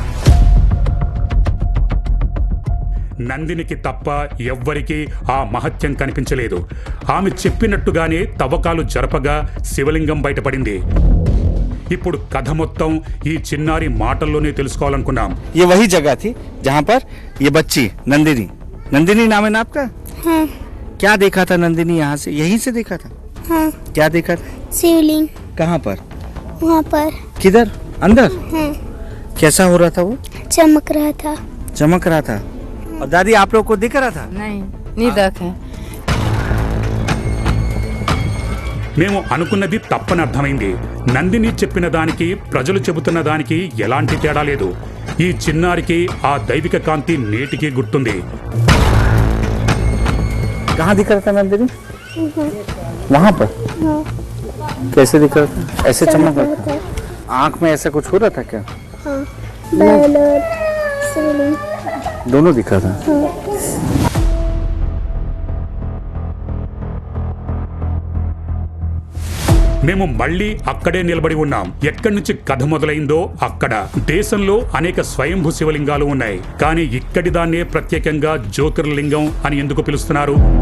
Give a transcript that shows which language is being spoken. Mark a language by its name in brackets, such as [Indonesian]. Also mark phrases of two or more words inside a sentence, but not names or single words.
[Telugu] నందినికి తప్ప ఎవ్వరికీ ఆ మహత్యం కనిపించలేదు. ఆమె చెప్పినట్టుగానే తవ్వకాలు జరపగా శివలింగం బయటపడింది. ఇప్పుడు కథ మొత్తం ఈ చిన్నారి మాటల్లోనే తెలుసుకోవాలనుకున్నాం. [Hindi] ये वही जगह थी जहाँ पर ये बच्ची नंदिनी नाम है ना आपका? हाँ. क्या देखा था नंदिनी यहाँ से? यहीं से देखा था? हाँ. क्या देखा था? शिवलिंग. कहाँ पर? वहाँ पर. किधर? अंदर? हाँ. कैसा हो रहा था वो? चमक रहा था. चमक रहा था. और दादी आप लोग को दिख रहा था? नहीं देखे. [Telugu] మేము అనుకున్నది తప్పని అర్థమైంది. నందిని చెప్పిన దానికి ప్రజలు చెబుతున్న దానికి ఎలాంటి తేడా లేదు. ఈ చిన్నారికి ఆ దైవిక కాంతి నేటికి గుర్తుంది. [Hindi] कहाँ दिख रहा था नंदिनी? वहाँ पर? कैसे दिख रहा था? ऐसे चमक रहा था? आँख में ऐसा कुछ हो रहा था क्या? दोनों दिखा था. [Telugu] మేము మళ్ళీ అక్కడే నిలబడి ఉన్నాం. ఎక్కడి నుంచి కథ మొదలైందో అక్కడ. దేశంలో అనేక స్వయంభూ శివలింగాలు ఉన్నాయి. కానీ ఇక్కడి దాన్నే ప్రత్యేకంగా జ్యోతిర్లింగం అని ఎందుకు పిలుస్తున్నారు?